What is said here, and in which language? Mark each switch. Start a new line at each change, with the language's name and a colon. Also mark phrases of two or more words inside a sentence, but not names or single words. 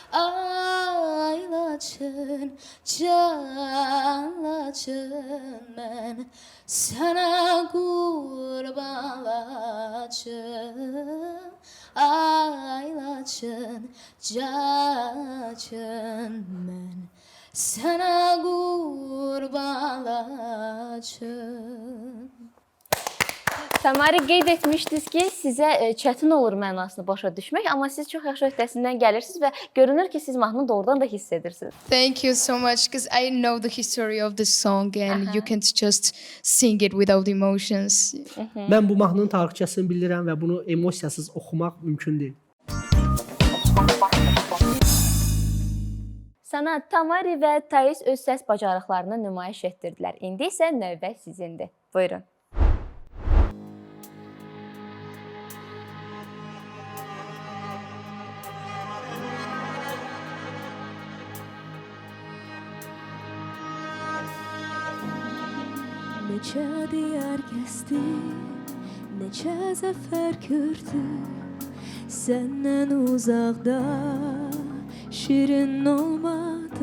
Turkish: Aylaçın, canlaçın, ben sana kurbanlaçın. Aylaçın, canlaçın, ben sana kurbanlaçın.
Azerbaijani: Tamari, qeyd etmişdiniz ki, sizə çətin olur mənasını başa düşmək, amma siz çox yaxşı öhdəsindən gəlirsiniz və görünür ki, siz mahnını doğrudan da hiss edirsiniz.
English: Thank you so much, because I know the history of this song and you can't just sing it without emotions.
Azerbaijani: Mən bu mahnının tarixçəsini bilirəm və bunu emosiyasız oxumaq mümkün deyil. Sana Tamari və Thais öz səs bacarıqlarını nümayiş etdirdilər. İndi isə növbə sizindir. Buyurun. Neçə diyar gəzdim, neçə zəfər gördüm, səndən uzaqda şirin olmadı.